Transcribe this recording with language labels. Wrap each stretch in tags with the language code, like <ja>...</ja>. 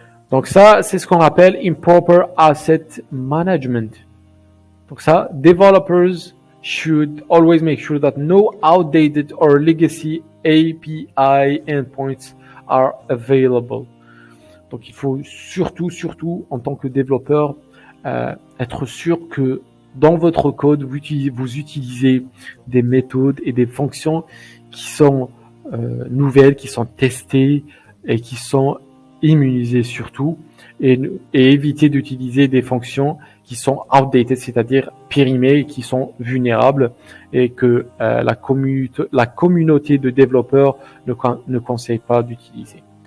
<fr>Donc ça, c'est ce qu'on appelle improper asset management. Donc ça,</fr> <en>developers should always make sure that no outdated or legacy API endpoints are available.</en> <fr>Donc il faut surtout en tant que développeur être sûr que dans votre code vous utilisez des méthodes et des fonctions qui sont nouvelles, qui sont testées et qui sont immunisées surtout et éviter d'utiliser des fonctions qui sont outdated, c'est-à-dire périmées, qui sont vulnérables et que la communauté de développeurs ne conseille pas d'utiliser.</fr>